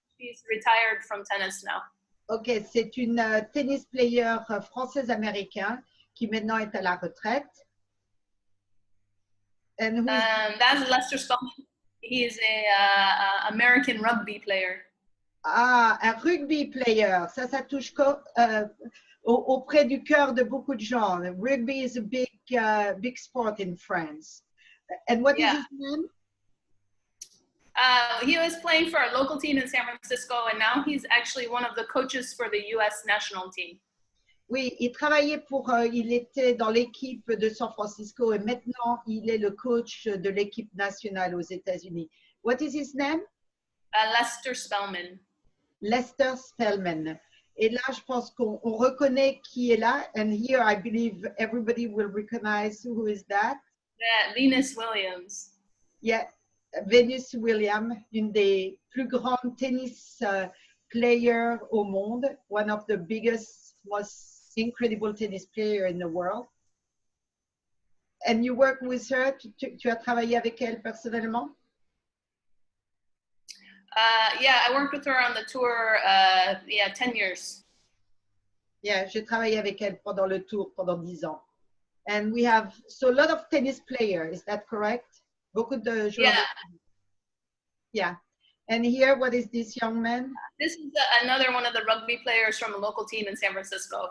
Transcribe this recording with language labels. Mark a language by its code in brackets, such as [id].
[en] She's retired from tennis now. [fr] Ok, c'est une tennis player française-américain qui maintenant est à la retraite. [en] And that's Lester Spelman. He is a American rugby player. [fr] Ah, un rugby player. Ça touche auprès du cœur de beaucoup de gens. [en] Rugby is a big sport in France. And what is his name? He was playing for a local team in San Francisco, and now he's actually one of the coaches for the U.S. national team. [fr] Oui, il travaillait il était dans l'équipe de San Francisco et maintenant il est le coach de l'équipe nationale aux États-Unis. [en] What is his name? Lester Spelman. Lester Spelman. [fr] Et là, je pense qu'on reconnaît qui est là. [en] And here, I believe everybody will recognize who is that. Yeah, Venus Williams. Yeah. Venus Williams, [fr] une des plus grandes tennis players au monde, [en] one of the biggest, most incredible tennis players in the world. And you work with her, [fr] tu as travaillé avec elle personnellement? [en] Yeah, I worked with her on the tour, 10 years. [fr] Yeah, j'ai travaillé avec elle pendant le tour pendant 10 ans. [en] And we have so a lot of tennis players, is that correct? [fr] Beaucoup de joueurs. [en] Yeah. Yeah. And here, what is this young man? This is another one of the rugby players from a local team in San Francisco.